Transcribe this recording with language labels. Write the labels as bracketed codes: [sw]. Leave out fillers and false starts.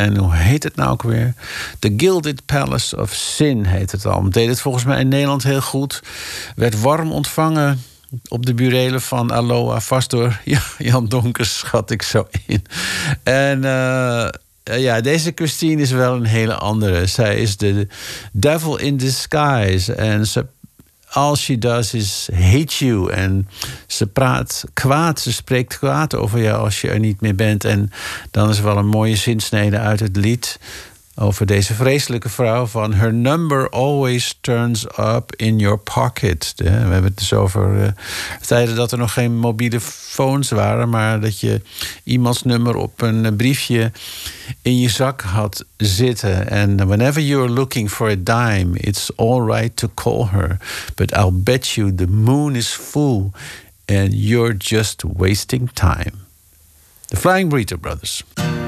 [nl] En hoe heet het nou ook weer? The Gilded Palace of Sin heet het al. Deed het volgens mij in Nederland heel goed. Werd warm ontvangen op de burelen van Aloha. Vast door Jan Donkers, schat ik zo in. En ja, deze Christine is wel een hele andere. Zij is de [en] devil in disguise. [nl] En ze, [en] all she does is hate you. [nl] En ze praat kwaad, ze spreekt kwaad over jou als je er niet meer bent. En dan is er wel een mooie zinsnede uit het lied over deze vreselijke vrouw van: [en] her number always turns up in your pocket. [nl] We hebben het dus over tijden dat er nog geen mobiele phones waren, maar dat je iemands nummer op een briefje in je zak had zitten. [en] And whenever you're looking for a dime, it's all right to call her. But I'll bet you the moon is full and you're just wasting time. The Flying Burrito Brothers.